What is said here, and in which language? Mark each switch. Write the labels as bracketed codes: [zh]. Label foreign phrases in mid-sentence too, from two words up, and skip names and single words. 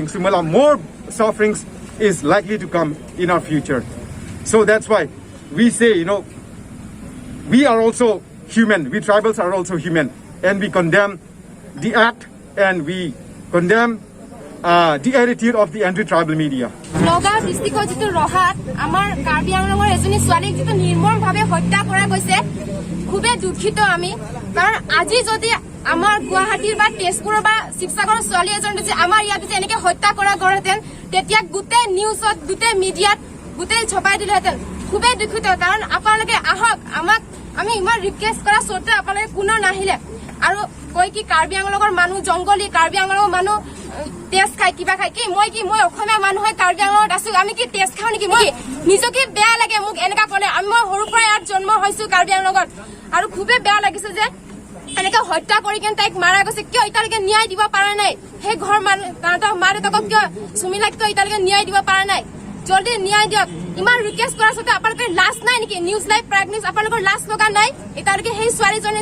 [en] Sumala, more sufferings is likely to come in our future. So that's why we say, we are also human. We tribals are also human. And we condemn the act and we condemn the attitude of the anti-tribal media. [as] লগৰ ডিষ্ট্ৰিক্ট যিটো ৰহাত আমাৰ কাৰ্বি আংলঙৰ এজনী ছোৱালীক যিটো নিৰ্মম ভাবে হত্যা কৰা গৈছে খুবে দুখিত আমি কাৰণ আজি যদি আমাৰ গুৱাহাটীৰ বা তেজপুৰ বা শিৱসাগৰ ছোৱালী এজন যে আমাৰ ইয়াত যে এনেকে হত্যা কৰা হ'লহেঁতেন তেতিয়া গোটেই নিউজত গোটেই মিডিয়া গোটেই ছপাই দিলে হেঁতেন খুবে দুখিত কাৰণ আপোনালোকে আহক আমাক আমি ইমান ৰিকুৱেষ্ট কৰা সত্ত্বে আপোনালোকে কোনো নহ'লে আৰু কয় কি কাৰ্বি আংলঙৰ মানুহ জংঘলী কাৰ্বি আংলঙৰ মানুহ তেজ খাই কিবা খাই কি মই অসমীয়া মানুহ হয় কাৰ্বি আংলঙত আছো আমি কি তেজ খাও নেকি মই নিজকে বেয়া লাগে মোক এনেকা কলে আমি মই সৰু পৰা ইয়াত জন্ম হৈছো কাৰ্বি আংলঙত আৰু খুবে বেয়া লাগিছে যে এনেকা হত্যা কৰি কেন তাইক মাৰা গৈছে কিয় ইতালৈকে ন্যায় দিব পৰা নাই হে ঘৰ তাহঁতৰ মা দেউতাকক কিয় সুমিলাক কিয় ইতালৈকে ন্যায় দিব পৰা নাই জলদি ন্যায় দিয়ক ইমান ৰিকুৱেষ্ট কৰা সতে আপোনালোকৰ লাজ নাই নেকি নিউজ লাইভ প্ৰাগ নিউজ আপোনালোকৰ লাজ লগা নাই ইতালৈকে সেই ছোৱালীজনী